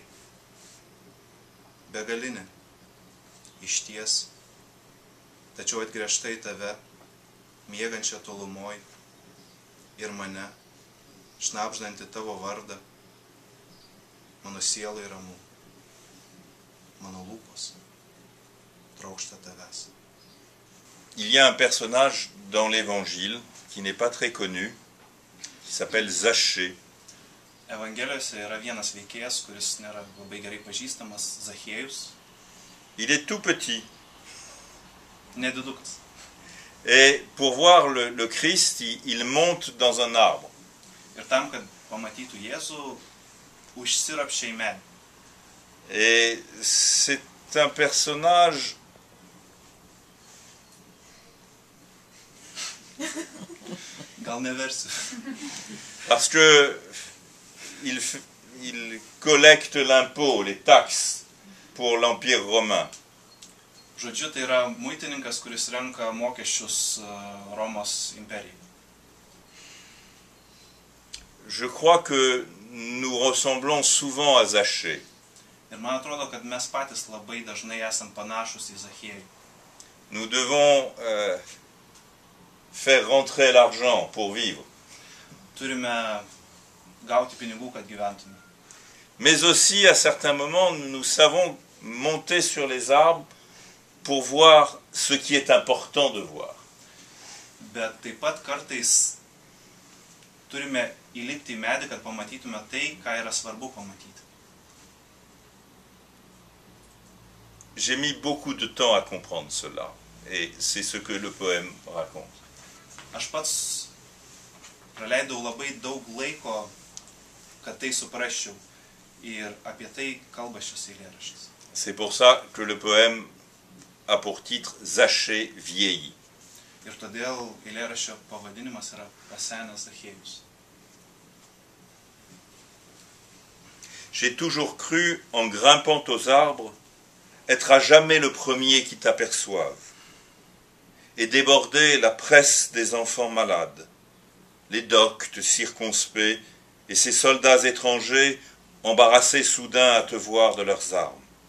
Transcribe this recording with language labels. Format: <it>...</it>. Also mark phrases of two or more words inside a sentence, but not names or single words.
<lt>Begalinė, išties, tačiau atgręžta į tave, miegančią tolumoj, ir mane, šnabždantį tavo vardą, mano sielai ramu, mano lūpos trokšta tavęs.</lt> <fr>Il y a un personnage dans l'Évangile qui n'est pas très connu, qui s'appelle Zachée.</fr> <lt>Evangelijose yra vienas veikėjas, kuris nėra labai gerai pažįstamas, Zachiejus.</lt> <fr>Il est tout petit.</fr> <lt>Nedidukas.</lt> <fr>Et pour voir le Christ, il monte dans un arbre.</fr> <lt>Ir tam, kad pamatytų Jėzų, užsirapščia į medį.</lt> <fr>Et c'est un personnage</fr> <lt>Gal neversiu.</lt> <fr>parce que il collecte l'impôt, les taxes pour l'Empire romain.</fr> <lt>Žodžiu, tai yra muitininkas, kuris renka mokesčius Romos imperijai.</lt> <fr>Je crois que nous ressemblons souvent à Zachée.</fr> <lt>Ir man atrodo, kad mes patys labai dažnai esam panašus į Zachiejų.</lt> <fr>Nous devons faire rentrer l'argent pour vivre.</fr> <lt>Turime gauti pinigų, kad gyventume.</lt> <fr>Mais aussi, à certains moments, nous savons monter sur les arbres pour voir ce qui est important de voir.</fr> <lt>Bet taip pat kartais turime įlipti į medį, kad pamatytume tai, ką yra svarbu pamatyti.</lt> <fr>j'ai mis beaucoup de temps à comprendre cela, et c'est ce que le poème raconte.</fr> <lt>Aš pats praleidau labai daug laiko, kad tai suprasčiau. Ir apie tai kalba šis eilėraštis.</lt> <fr>C'est pour ça que le poème a pour titre Zachée vieilli.</fr> <lt>Ir todėl eilėraščio pavadinimas yra Pasenęs Zachiejus.</lt> <fr>J'ai toujours cru, en grimpant aux arbres, être à jamais le premier qui t'aperçoive, et déborder la presse des enfants malades, les doctes circonspects et ces soldats étrangers embarrassés soudain à te voir de leurs armes.</fr>